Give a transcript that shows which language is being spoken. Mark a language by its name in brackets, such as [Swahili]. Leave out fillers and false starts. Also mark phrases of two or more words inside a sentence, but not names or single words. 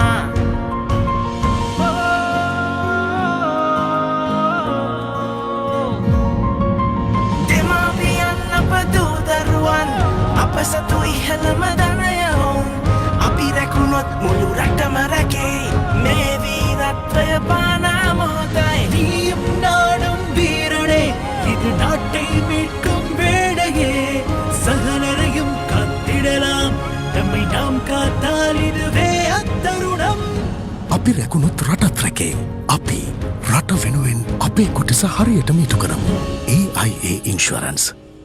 [Sinhala] දෙමාපියන් අප දූ දරුවන් අප සතු ඉහළම දනයවුන් අපි රැකුණොත් මුළු රටම රැකේ මේ වීරත්වය පානා මොහොතයි [Tamil] நீயும் நானும் வீரனே இது நாட்டை மீட்கும் வேளையே சகலரையும் காத்திடலாம் நம்மை நாம் காத்தால் இதுவே அத்தருணம் [Sinhala] අපි රැකුණොත් රටත් රැකේ අපි රට වෙනුවෙන් අපේ කොටස හරියටම ඉටු කරමු AIA ඉන්ෂුරන්ස්